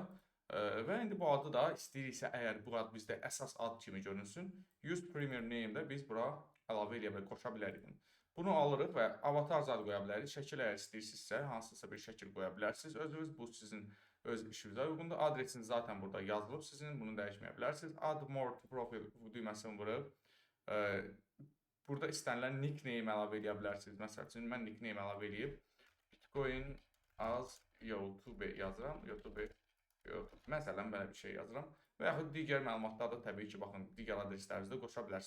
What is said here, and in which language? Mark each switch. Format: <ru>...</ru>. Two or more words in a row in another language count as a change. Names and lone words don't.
<az>Və indi bu adı da istəyiriksə, əgər bu ad bizdə əsas ad kimi görünsün,</az> <en>Use Premier Name-</en> <az>də biz bura əlavə eləyə bilərik, qoşa bilərik bunu. Bunu alırıq və avatar zad qoya bilərik. Şəkil əgər istəyirsinizsə, hansısa bir şəkil qoya bilərsiniz. Özünüz bu sizin öz işinizə uyğundur. Adresiniz zaten burada yazılıb sizin. Bunu dəyişməyə bilərsiniz.</az> <en>Add more to profile</en> <az>düyməsini vurub. Burada istənilən nickname əlavə edə bilərsiniz. Məsəl üçün, mən nickname əlavə edib Bitcoin az YouTube yazıram. Məsələn, belə bir şey yazıram. Və yaxud digər məlumatlarda təbii ki, baxın, digər adreslərinizdə qoşa bilərsiniz.</az>